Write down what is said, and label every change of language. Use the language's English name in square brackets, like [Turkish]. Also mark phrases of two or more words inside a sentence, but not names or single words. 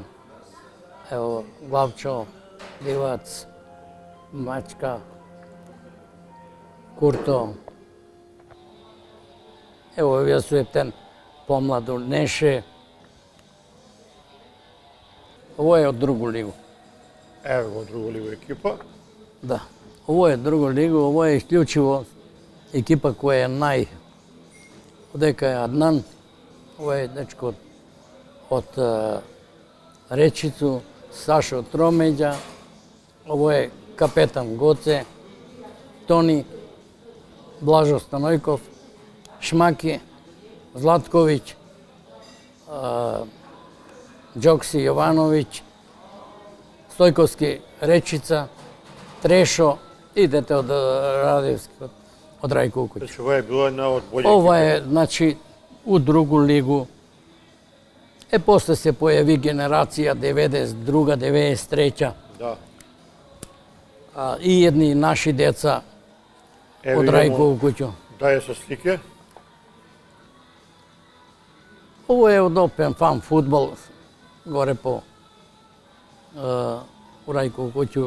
[Macedonian] Ево, Главчо, Дивац, Мачка, Курто. Ево, овие су ептен помладу Неше. Ово е од другу лигу. Еве во другу лигу екипа. Да. Ово е друго лигу, ово е исклучиво екипа која е одека е Аднан, ово е дечко од Речицу, Сашо Тромеѓа, ово е капетан Гоце, Тони, Блажо Станојков, Шмаки, Златковиќ, Џокси Јовановиќ, Стојковски Речица, Трешо и дете од Радевски, од Рајко Укуќ. Значи, ова е била една од бољи Ова екипи. е, значи, у другу лигу. После се појави генерација 92-га, 93-ќа. Да. И едни наши деца Еве од имамо Рајко Укуќо. Дај со слике. Ово е од Опен фан фудбал, горе по у Рајко Укуќу.